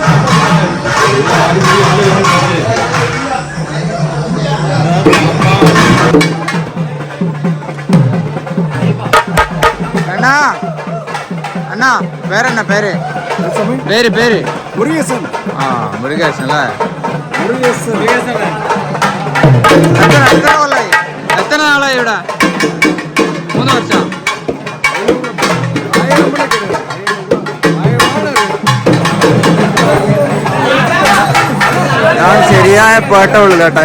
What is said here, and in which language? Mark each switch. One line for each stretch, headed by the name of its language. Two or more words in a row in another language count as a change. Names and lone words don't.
Tamil: அண்ணா அண்ணா பேர் என்ன பேரு? பேரு பேரு முருகேசன். முருகேசன்ல முருகேசன்.
Malayalam: എത്ര നാളായി ഇവിടെ? 3 വർഷം. ഞാൻ ശരിയായ പേട്ട ഉള്ളു കേട്ടോ.